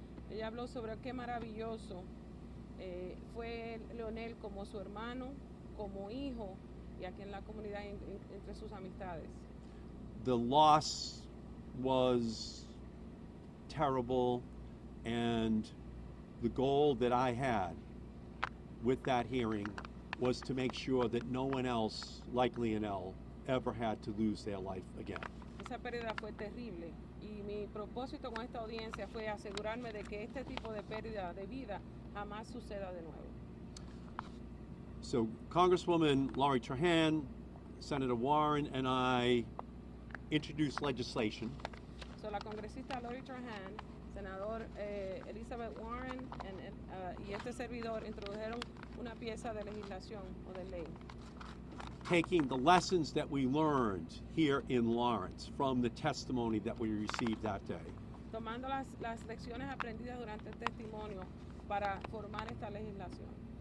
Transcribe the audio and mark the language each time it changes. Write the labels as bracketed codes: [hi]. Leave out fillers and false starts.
[es] Ella habló sobre qué maravilloso fue Leonel como su hermano, como hijo, y aquí en la comunidad entre sus amistades. [en] The loss was terrible, and the goal that I had with that hearing was to make sure that no one else like Leonel ever had to lose their life again. [es] Esa pérdida fue terrible, y mi propósito con esta audiencia fue asegurarme de que este tipo de pérdida de vida jamás suceda de nuevo. [en] So Congresswoman Laurie Trahan, Senator Warren, and I introduced legislation [es] So, la congresista Laurie Trahan, senador Elizabeth Warren y este servidor introdujeron una pieza de legislación o de ley, [en] taking the lessons that we learned here in Lawrence from the testimony that we received that day. [es] tomando las lecciones aprendidas durante el testimonio para formar esta legislación.